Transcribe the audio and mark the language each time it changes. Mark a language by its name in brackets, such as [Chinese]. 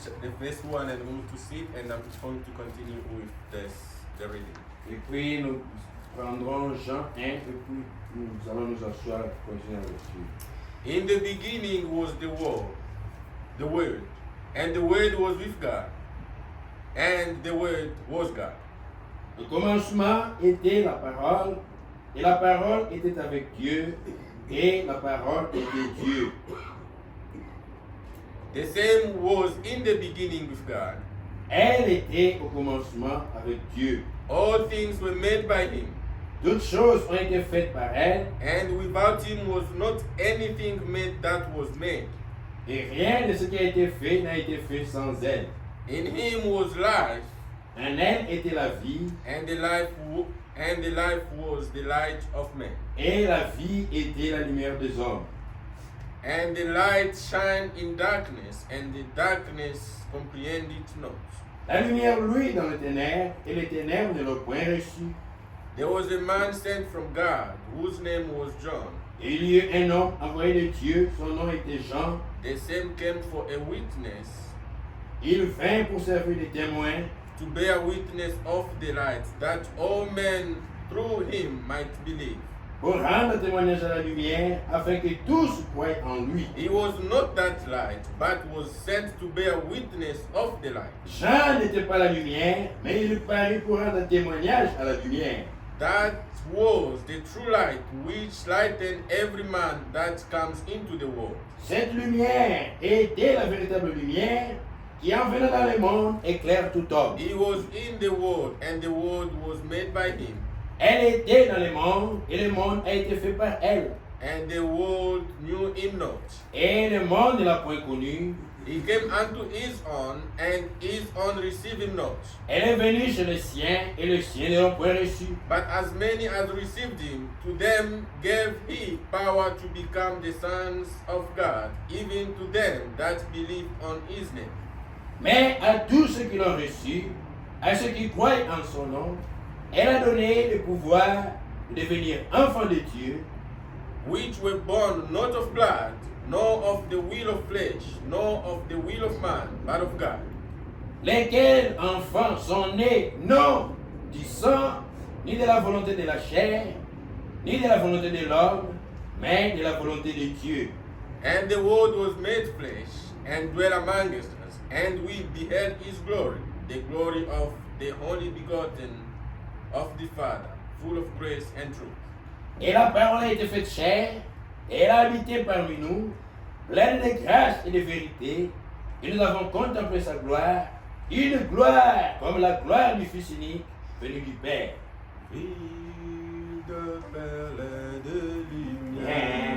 [English] the first one and move to sit, and I'm going to continue with the reading. [French] Et puis nous prendrons Jean 1 et puis nous allons nous asseoir pour continuer la lecture. [English] In the beginning was the Word, and the Word was with God, and the Word was God. [French] Au commencement était la parole, et la parole était avec Dieu, et la parole était Dieu. [English] The same was in the beginning with God. [French] Elle était au commencement avec Dieu. [English] All things were made by Him, [French] Toutes choses ont été faites par elle, [English] and without Him was not anything made that was made. [French] et rien de ce qui a été fait n'a été fait sans elle. [English] In Him was life, [French] En elle était la vie, [English] and the life was the light of men. [French] et la vie était la lumière des hommes. [English] And the light shined in darkness, and the darkness comprehended it not. [French] La lumière luit dans les ténèbres, et les ténèbres ne l'ont point reçue. [English] There was a man sent from God, whose name was John. [French] Et il y eut un homme envoyé de Dieu, son nom était Jean. [English] The same came for a witness, [French] Il vint pour servir de témoin, [English] to bear witness of the light, that all men through him might believe. [French] pour rendre témoignage à la lumière, afin que tous croient en lui. [English] He was not that light, but was sent to bear witness of the light. [French] Jean n'était pas la lumière, mais il parut pour rendre témoignage à la lumière. [English] That was the true light, which lightened every man that comes into the world. [French] Cette lumière était la véritable lumière qui, en venant dans le monde, éclaire tout homme. [English] He was in the world, and the world was made by him, [French] Elle était dans le monde, et le monde a été fait par elle. [English] and the world knew him not. [French] Et le monde ne l'a point connue. [English] He came unto his own, and his own received him not. [French] Elle est venue chez les siens, et les siens ne l'ont point reçue. [English] But as many as received him, to them gave he power to become the sons of God, even to them that believe on his name. [French] Mais à tous ceux qui l'ont reçu, à ceux qui croient en son nom, elle a donné le pouvoir de devenir enfants de Dieu, [English] Which were born not of blood, nor of the will of flesh, nor of the will of man, but of God. [French] lesquels enfants sont nés non du sang, ni de la volonté de la chair, ni de la volonté de l'homme, mais de la volonté de Dieu. [English] And the Word was made flesh, and dwelt among us, and we beheld his glory, the glory of the only begotten of the Father, full of grace and truth. [French] Et la parole a été faite chair, et elle a habité parmi nous, pleine de grâce et de vérité, et nous avons contemplé sa gloire, une gloire comme la gloire du Fils unique venu du Père. Ville de belle et de lumière,